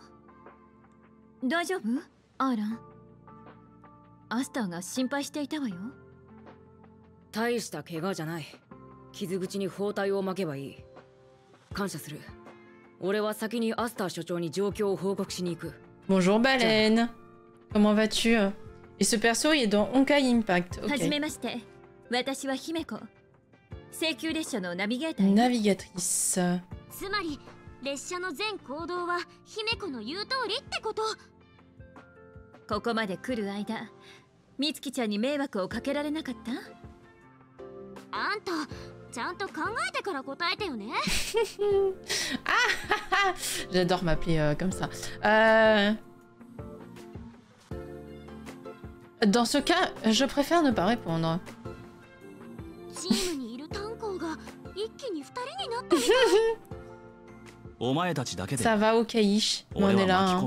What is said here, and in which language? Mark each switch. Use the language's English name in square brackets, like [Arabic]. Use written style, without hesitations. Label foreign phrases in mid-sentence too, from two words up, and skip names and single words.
[Japanese] 大丈夫？アーラン。アスターが心配していたわよ。大した怪我じゃない。傷口に包帯を巻けばいい。感謝する。俺は先にアスター所長に状況を報告しに行く。 [French] Bonjour Baleine. Comment vas-tu? Et ce perso il est dans Honkai Impact. Ok. [Japanese] はじめまして。私は姫子。請求列車のナビゲーター。 [French] Navigatrice. [Japanese] つまり列車の全行動は姫子の言う通りってこと。ここまで来る間、みつきちゃんに迷惑をかけられなかった？あんたちゃんと考えてから答えてよね。 [French] Ah, j'adore m'appeler comme ça. Dans ce cas, je préfère ne pas répondre. Ça va, Okaish, on est là. Hein.